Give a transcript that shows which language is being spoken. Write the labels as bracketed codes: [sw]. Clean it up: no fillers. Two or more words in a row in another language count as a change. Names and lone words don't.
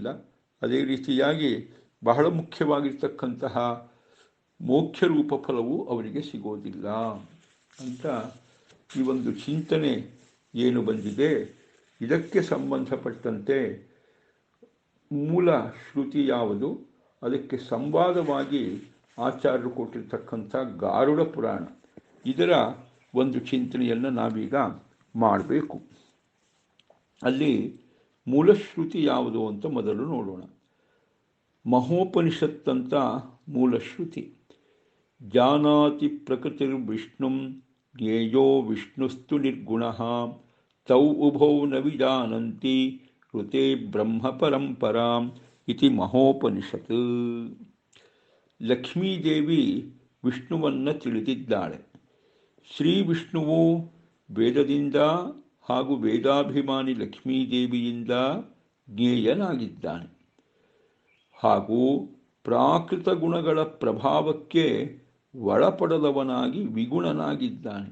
[kn] ಅದೇ ರೀತಿಯಾಗಿ ಬಹಳ ಮುಖ್ಯವಾಗಿರ್ತಕ್ಕಂತಹ ಮೋಕ್ಷ ರೂಪ ಫಲವು ಅವರಿಗೆ ಸಿಗೋದಿಲ್ಲ ಅಂತ ಈ ಒಂದು ಚಿಂತನೆ ಏನು ಬಂದಿದೆ, ಇದಕ್ಕೆ ಸಂಬಂಧಪಟ್ಟಂತೆ ಮೂಲ ಶ್ರುತಿ ಯಾವುದು, ಅದಕ್ಕೆ ಸಂವಾದವಾಗಿ ಆಚಾರ್ಯರು ಕೊಟ್ಟಿರ್ತಕ್ಕಂಥ ಗಾರುಡ ಪುರಾಣ, ಇದರ ಒಂದು ಚಿಂತನೆಯನ್ನು ನಾವೀಗ ಮಾಡಬೇಕು. ಅಲ್ಲಿ ಮೂಲಶ್ರುತಿ ಯಾವುದು ಅಂತ ಮೊದಲು ನೋಡೋಣ. ಮಹೋಪನಿಷತ್ತಂತ ಮೂಲಶ್ರುತಿ. [sa] ಜಾನಾತಿ ಪ್ರಕೃತಿರ್ವಿಷ್ಣುಂ ಜ್ಞೇಯೋ ವಿಷ್ಣುಸ್ತು ನಿರ್ಗುಣಃ ತೌ ಉಭೌ ನ ವಿಜಾನಂತಿ ಋತೆ ಬ್ರಹ್ಮ ಪರಂಪರಾಂ ಇತಿ ಮಹೋಪನಿಷತ್. [kn] ಲಕ್ಷ್ಮೀದೇವಿ ವಿಷ್ಣುವನ್ನು ತಿಳಿದಿದ್ದಾಳೆ. ಶ್ರೀ ವಿಷ್ಣುವು ವೇದದಿಂದ ಹಾಗೂ ವೇದಾಭಿಮಾನಿ ಲಕ್ಷ್ಮೀದೇವಿಯಿಂದ ಜ್ಞೇಯನಾಗಿದ್ದಾನೆ. ಹಾಗೂ ಪ್ರಾಕೃತ ಗುಣಗಳ ಪ್ರಭಾವಕ್ಕೆ ಒಳಪಡದವನಾಗಿ ವಿಗುಣನಾಗಿದ್ದಾನೆ.